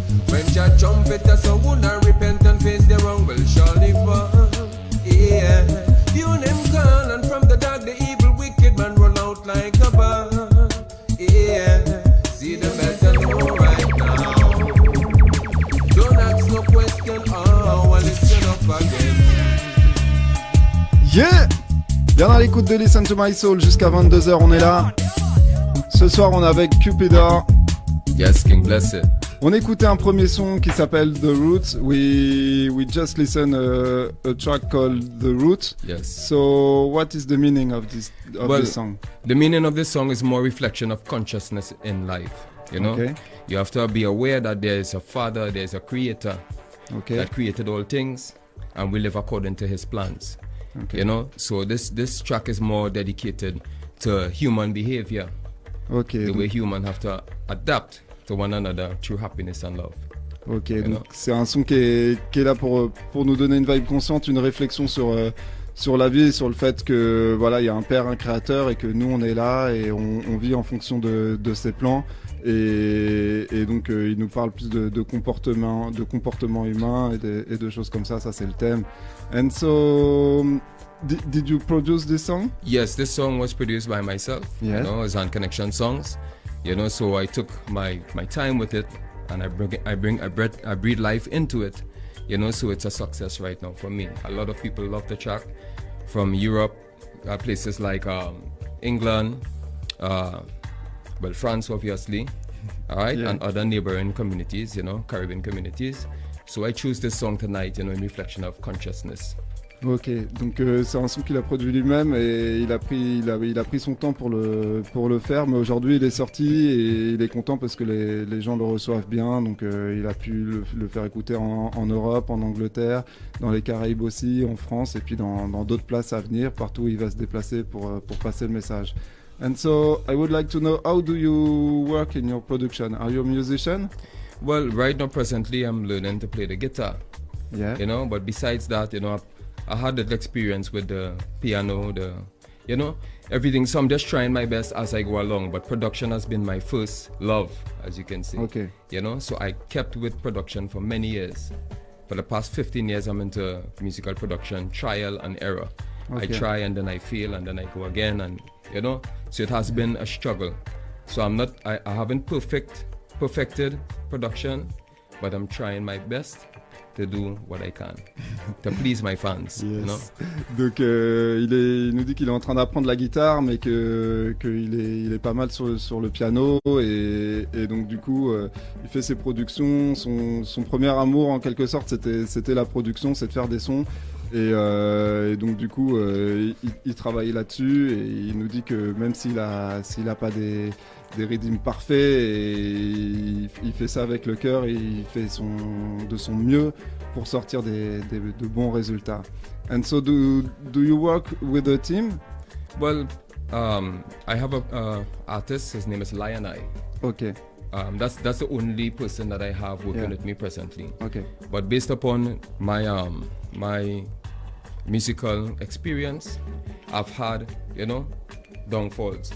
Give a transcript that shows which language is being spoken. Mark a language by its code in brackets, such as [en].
[en] When Jah trumpet a sound and repent and face the wrong will surely fall. Yeah. Tune him call and from the dark the evil wicked man run out like a ball. Yeah. See them better know right now. Don't ask no question, oh, well listen up again. Yeah. [fr] Bien à l'écoute de Listen to My Soul jusqu'à 22h, on est là. Ce soir on est avec Cupidor. [en] Yes, King bless it. [fr] On écoutait un premier son qui s'appelle The Root. [en] We just listened a track called The Root. Yes. So what is the meaning of this song? The meaning of this song is more reflection of consciousness in life. You know, okay. You have to be aware that there is a Father, there is a Creator that created all things, and we live according to His plans. Okay. You know, so this track is more dedicated to human behavior. Okay. The way humans have to adapt to one another through happiness and love. [fr] Ok, donc c'est un son qui est là pour nous donner une vibe consciente, une réflexion sur la vie, sur le fait que voilà, il y a un père, un créateur, et que nous on est là et on vit en fonction de ses plans. Et donc il nous parle plus de comportement humain et de choses comme ça c'est le thème. [en] And so did you produce this song? Yes, this song was produced by myself. Yes. You know, it's on Connection Songs. You know, so I took my time with it, and I breathe life into it. So it's a success right now for me. A lot of people love the track from Europe, places like England, France obviously, all right, and other neighboring communities, Caribbean communities. So I choose this song tonight, in reflection of consciousness. [fr] Ok, donc c'est un son qu'il a produit lui-même et il a pris son temps pour le faire, mais aujourd'hui il est sorti et il est content parce que les gens le reçoivent bien, donc il a pu le faire écouter en Europe, en Angleterre, dans les Caraïbes aussi, en France et puis dans d'autres places à venir, partout où il va se déplacer pour passer le message. [en] And so I would like to know, how do you work in your production? Are you a musician? Well, right now presently I'm learning to play the guitar. Yeah. But besides that, I had that experience with the piano, everything. So I'm just trying my best as I go along. But production has been my first love, as you can see. Okay. So I kept with production for many years. For the past 15 years, I'm into musical production, trial and error. Okay. I try and then I fail and then I go again, and so it has been a struggle. So I haven't perfected production, but I'm trying my best to do what I can to please my fans. Yes. [fr] Donc il nous dit qu'il est en train d'apprendre la guitare, mais qu'il est pas mal sur le piano et donc du coup il fait ses productions. Son premier amour en quelque sorte c'était la production, c'est de faire des sons. Et donc du coup il travaille là-dessus et il nous dit que même s'il a pas des rythmes parfaits, et il fait ça avec le cœur et il fait de son mieux pour sortir de bons résultats. [en] And so do you work with a team? Well, I have a artist, his name is Lion Eye. Okay. That's the only person that I have working with me presently. Okay. But based upon my musical experience, I've had, downfalls.